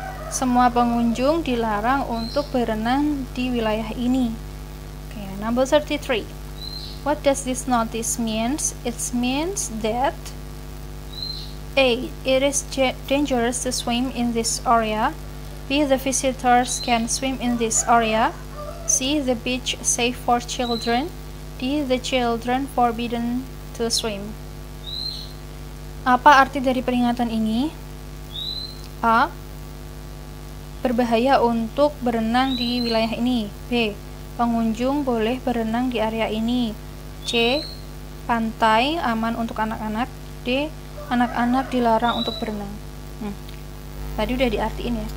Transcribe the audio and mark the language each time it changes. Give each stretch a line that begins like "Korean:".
Indonesian: Semua pengunjung dilarang untuk berenang di wilayah ini.
English: Okay, number 33. What does this notice means? It means that A. It is dangerous to swim in this area. B. The visitors can swim in this area. C. The beach safe for children. D. The children forbidden to swim.
Indonesian: Apa arti dari peringatan ini? A. Berbahaya untuk berenang di wilayah ini. B. Pengunjung boleh berenang di area ini. C. Pantai aman untuk anak-anak. D. Anak-anak dilarang untuk berenang. Tadi udah diartiin ya.